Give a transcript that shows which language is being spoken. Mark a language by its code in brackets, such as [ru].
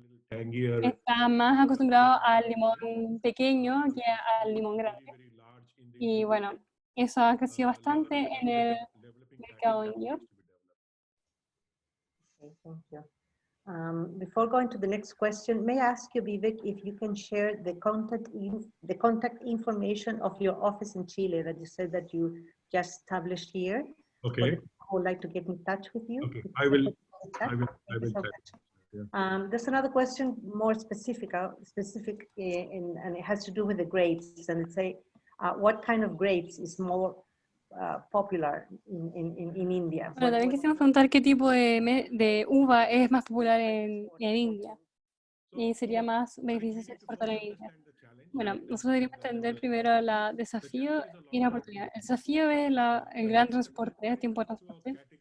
[es] Está más acostumbrado al limón pequeño que al limón grande. Y bueno, eso ha crecido bastante en el mercado indio. [en] Okay, thank you. Before going to the next question, may I ask you, Vivek, if you can share the contact information of your office in Chile that you said that you just established here? Okay. I would like to get in touch with you. Okay. I will Yeah. There's another question more specific, and it has to do with the grapes. And it's what kind of grapes is more popular in India? [es] Bueno, también quisimos preguntar qué tipo de uva es más popular en India y sería más beneficioso exportar en India. Bueno, nosotros deberíamos entender primero el desafío y la oportunidad. El desafío es el gran transporte, el tiempo de transporte.